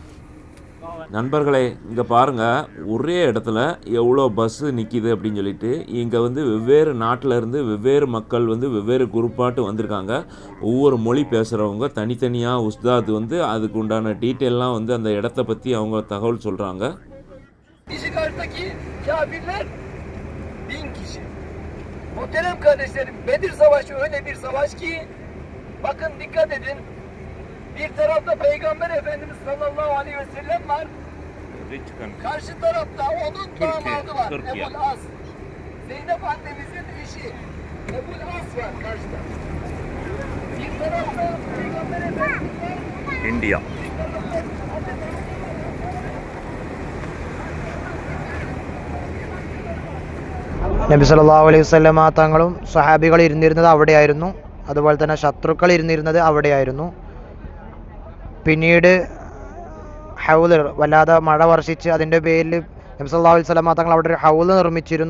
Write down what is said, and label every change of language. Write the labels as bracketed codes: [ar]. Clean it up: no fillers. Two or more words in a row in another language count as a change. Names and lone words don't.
[ta] நண்பர்களே, இங்கே பாருங்கள், ஒரே இடத்துல எவ்வளோ பஸ்ஸு நிற்கிது அப்படின்னு சொல்லிட்டு. இங்கே வந்து வெவ்வேறு நாட்டில் இருந்து வெவ்வேறு மக்கள் வந்து வெவ்வேறு குரூப்பாட்டு வந்திருக்காங்க. ஒவ்வொரு மொழி பேசுகிறவங்க தனித்தனியாக உஸ்தாத் வந்து அதுக்கு உண்டான டீட்டெயிலாம் வந்து அந்த இடத்த பற்றி அவங்க தகவல் சொல்கிறாங்க. [tr] Muhterem kardeşlerim, Bedir Savaşı öyle bir savaş ki, bakın dikkat edin, bir tarafta Peygamber Efendimiz [ar] صلى الله عليه وسلم [tr] var, karşı tarafta onun damadı var, Ebul As, Zeynep annemizin eşi, Ebul As var karşıda. Bir tarafta Peygamber Efendimiz var, India. [ml] നബി [ar] صلى الله عليه وسلم [ml] തങ്ങളും സ്വഹാബികൾ ഇരുന്നിരുന്നത് അവിടെയായിരുന്നു. അതുപോലെ തന്നെ ശത്രുക്കൾ ഇരുന്നിരുന്നത് അവിടെയായിരുന്നു. പിന്നീട് ഹൗല് വല്ലാതെ മഴ വർഷിച്ച് അതിൻ്റെ പേരിൽ നബി [ar] صلى الله عليه وسلم [ml] തങ്ങൾ അവിടെ ഒരു ഹൗല് നിർമ്മിച്ചിരുന്നു.